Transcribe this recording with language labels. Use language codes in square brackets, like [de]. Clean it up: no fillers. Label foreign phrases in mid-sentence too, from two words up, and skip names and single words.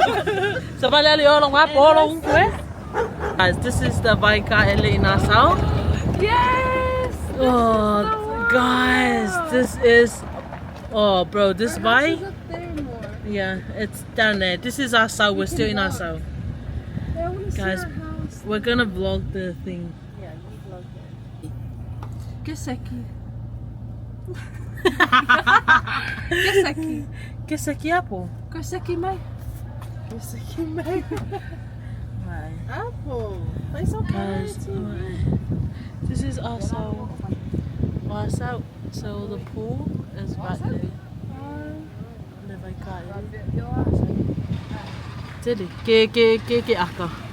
[en] Guys, this is the Vaika in Asau. Yes! Oh, guys, this is. Oh, bro, this Vai. Up there more. Yeah, it's down there. This is Asau. We're still in Asau. I want to see Guys, our house. we're gonna vlog the thing. Geseki. Geseki apple. Geseki mai. Right. Apple. They so Guys, pretty. this is Asau. Asau. So the pool is right there. The Vaika. Jadi, ke aka.